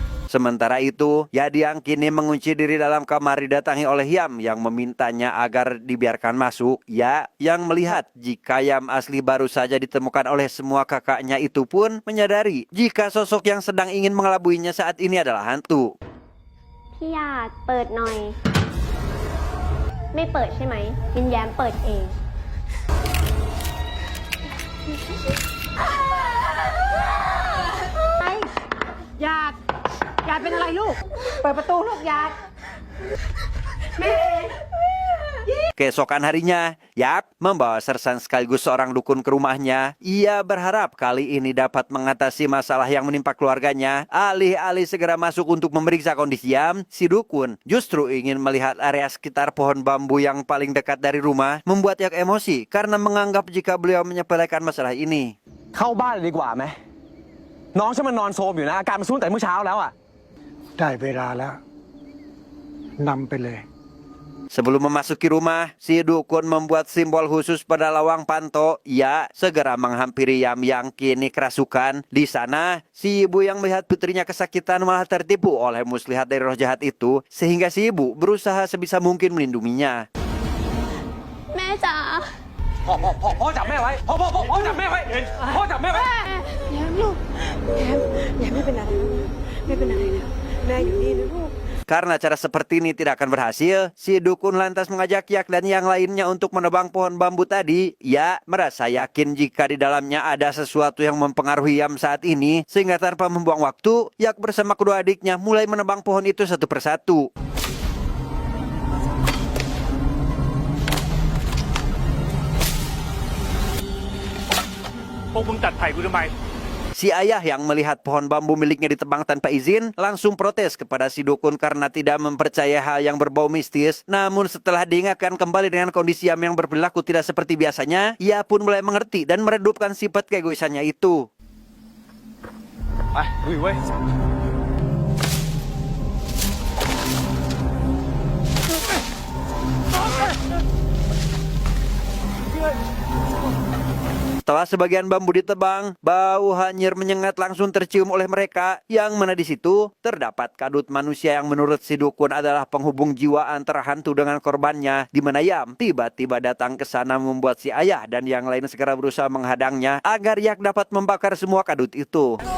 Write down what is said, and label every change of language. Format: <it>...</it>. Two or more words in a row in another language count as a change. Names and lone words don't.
<id>Sementara itu, Yadiang kini mengunci diri dalam kamar didatangi oleh Yam yang memintanya agar dibiarkan masuk. Ya, yang melihat jika Yam asli baru saja ditemukan oleh semua kakaknya itu pun menyadari jika sosok yang sedang ingin mengelabuinya saat ini adalah hantu.</id> <th>พี่หยาดเปิดหน่อย ไม่เปิดใช่ไหมวิญญาณเปิดเอง หยาดเป็นอะไรลูก เปิดประตูลูกหยาด</th> <id>Keesokan harinya, Yap membawa Sersan sekaligus seorang dukun ke rumahnya. Ia berharap kali ini dapat mengatasi masalah yang menimpa keluarganya. Alih-alih segera masuk untuk memeriksa kondisi Yam, si dukun justru ingin melihat area sekitar pohon bambu yang paling dekat dari rumah, membuat Yak emosi karena menganggap jika beliau menyepelekan masalah ini.</id> <th>เข้าบ้านเลยดีกว่าไหมน้องฉันมันนอนโซมอยู่นะอาการมันสู้ตั้งแต่เมื่อเช้าแล้วอ่ะ ได้เวลาแล้วนำไปเลย</th> <id>Sebelum memasuki rumah, si dukun membuat simbol khusus pada lawang panto. Ia segera menghampiri Yam yang kini kerasukan. Di sana, si ibu yang melihat putrinya kesakitan malah tertipu oleh muslihat dari roh jahat itu, sehingga si ibu berusaha sebisa mungkin melindunginya.</id> <th>แม่จ๋า พ่อจับแม่ไว้พ่อจับแม่ไว้พ่อจับแม่ไว้ แย้มลูกแย้มไม่เป็นอะไรนะไม่เป็นอะไรนะแม่อยู่นี่นะลูก</th> <id>Karena cara seperti ini tidak akan berhasil, si dukun lantas mengajak Yak dan yang lainnya untuk menebang pohon bambu tadi. Ia merasa yakin jika di dalamnya ada sesuatu yang mempengaruhi Yam saat ini, sehingga tanpa membuang waktu, Yak bersama kedua adiknya mulai menebang pohon itu satu persatu.</id> <th>พวกมึงตัดไผ่กูทำไม</th> <id>Si ayah yang melihat pohon bambu miliknya ditebang tanpa izin langsung protes kepada si dukun karena tidak mempercaya hal yang berbau mistis. Namun setelah diingatkan kembali dengan kondisi Yam yang berperilaku tidak seperti biasanya, ia pun mulai mengerti dan meredupkan sifat keegoisannya itu.</id> <th>ไปลุยเว้ย</th> <id>Setelah sebagian bambu ditebang, bau hanyir menyengat langsung tercium oleh mereka, yang mana di situ terdapat kadut manusia yang menurut si dukun adalah penghubung jiwa antara hantu dengan korbannya, di mana Yam tiba-tiba datang ke sana membuat si ayah dan yang lain segera berusaha menghadangnya agar Yak dapat membakar semua kadut itu.</id>